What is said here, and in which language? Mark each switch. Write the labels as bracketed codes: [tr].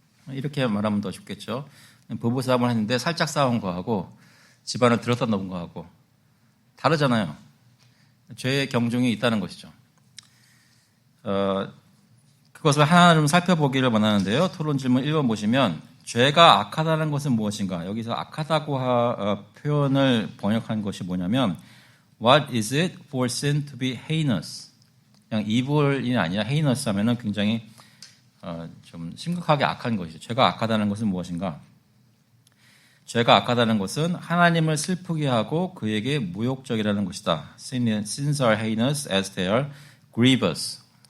[ko] 이렇게 말하면 더 쉽겠죠. 부부싸움을 했는데 살짝 싸운 거하고 집안을 들었다 놓은 거하고 다르잖아요. 죄의 경중이 있다는 것이죠. 그것을 하나 좀 살펴보기를 원하는데요. 토론 질문 1번 보시면 죄가 악하다는 것은 무엇인가? 여기서 악하다고 표현을 번역한 것이 뭐냐면 [en] What is it for sin to be heinous? [ko] 그냥 이블이 아니라 헤이너스 하면은 굉장히 좀 심각하게 악한 것이죠. 죄가 악하다는 것은 무엇인가? 죄가 악하다는 것은 하나님을 슬프게 하고 그에게 모욕적이라는 것이다. [en] Sins are heinous as they are grievous.